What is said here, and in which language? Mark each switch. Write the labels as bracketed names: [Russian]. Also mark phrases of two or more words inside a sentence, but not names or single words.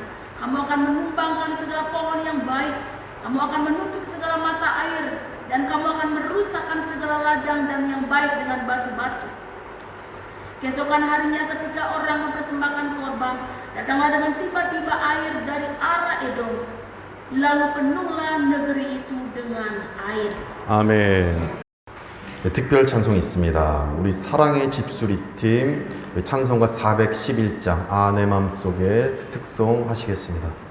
[Indonesian] Kamu akan menumbangkan segala pohon yang baik. Kamu akan menutup segala mata air, dan kamu akan merusakkan segala ladang dan yang baik dengan batu-batu. Keesokan harinya ketika orang mempersembahkan korban, datanglah dengan tiba-tiba air dari arah Edom. Lalu penuhlah negeri itu dengan air. [Korean] 아멘. 네, 특별 찬송이 있습니다. 우리 사랑의 집수리 팀 찬송가 411장 아 내 맘속에 특송 하시겠습니다.